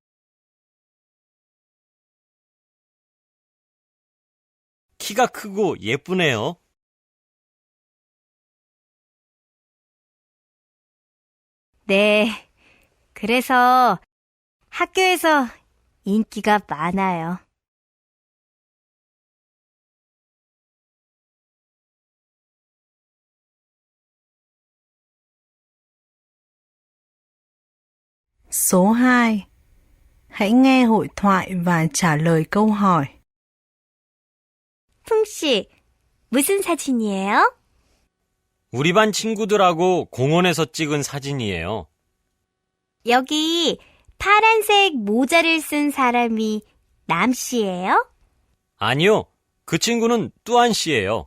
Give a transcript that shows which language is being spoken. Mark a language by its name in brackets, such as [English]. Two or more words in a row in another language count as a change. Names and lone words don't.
[Korean] 키가 크고 예쁘네요. 네. 그래서 학교에서 인기가 많아요. [Vietnamese] số 2. Hãy nghe hội thoại và trả lời câu hỏi. [Korean] 풍씨, 무슨 사진이에요? 우리 반 친구들하고 공원에서 찍은 사진이에요. 여기 파란색 모자를 쓴 사람이 남씨예요? 아니요, 그 친구는 뚜안 씨예요.